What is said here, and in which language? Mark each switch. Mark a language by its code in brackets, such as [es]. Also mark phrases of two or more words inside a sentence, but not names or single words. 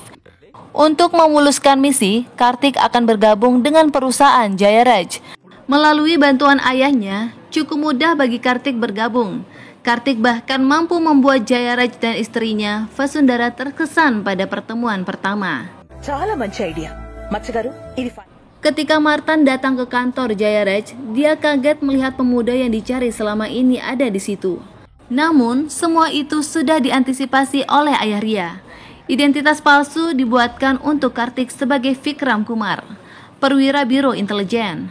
[id] Untuk memuluskan misi, Kartik akan bergabung dengan perusahaan Jayaraj. Melalui bantuan ayahnya, cukup mudah bagi Kartik bergabung. Kartik bahkan mampu membuat Jayaraj dan istrinya, Vasundhara, terkesan pada pertemuan pertama. [te] చాలా మంచి ఐడియా మచ్చగారు ఇది [id] Ketika Martan datang ke kantor Jayaraj, dia kaget melihat pemuda yang dicari selama ini ada di situ. Namun, semua itu sudah diantisipasi oleh ayah Ria. Identitas palsu dibuatkan untuk Kartik sebagai Vikram Kumar, perwira Biro Intelijen.